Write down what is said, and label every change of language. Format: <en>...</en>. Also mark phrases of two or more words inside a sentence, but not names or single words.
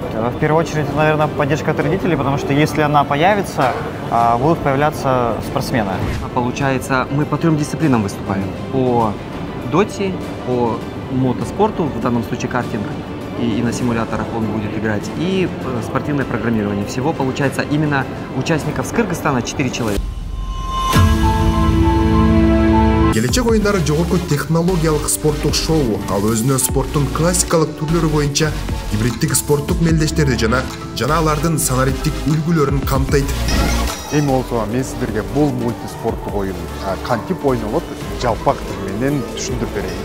<ru>В первую очередь, наверное, поддержка от родителей, потому что если она появится, будут появляться спортсмены. Получается, мы по 3 дисциплинам выступаем. По доте, по мотоспорту, в данном случае картинг, и на симуляторах он будет играть, и спортивное программирование. Всего получается именно участников с Кыргызстана 4 человека.</ru> <ky>Келечек оюндары жогорку технологиялык спорттук шоу, ал өзүнө спорттун классикалык түрлөрү боюнча гибриддик спорттук мелдештерди жана алардын санариптик үлгүлөрүн камтайт. Эми болсо мен сиздерге бул мультиспорттук оюн кантип ойнолот жалпак тил менен түшүндүрүп берейин.</ky>